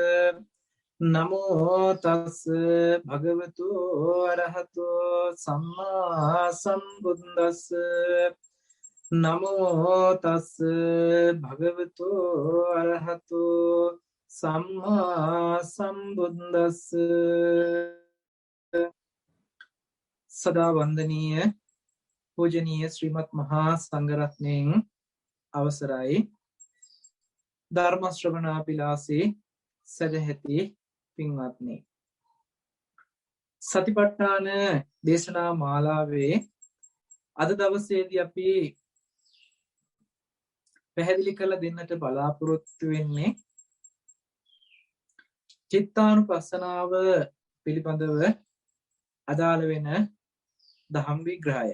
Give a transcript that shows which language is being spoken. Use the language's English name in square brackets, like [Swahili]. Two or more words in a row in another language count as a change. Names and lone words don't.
[Pali] නමෝ තස් භගවතු අරහතෝ සම්මා සම්බුද්දස්ස නමෝ තස් භගවතු අරහතෝ සම්මා සම්බුද්දස්ස [Sinhala] සදා වන්දනීය පූජනීය ශ්‍රීමත් මහා සංඝරත්නයෙන් අවසරයි ධර්ම ශ්‍රවණාපිලාසී සදැහැති පින්වත්නි සතිපට්ඨාන දේශනා මාලාවේ අද දවසේදී අපි පැහැදිලි කරලා දෙන්නට බලාපොරොත්තු වෙන්නේ චිත්තානුපස්සනාව පිළිබඳව අදාළ වෙන දහම් විග්‍රහය.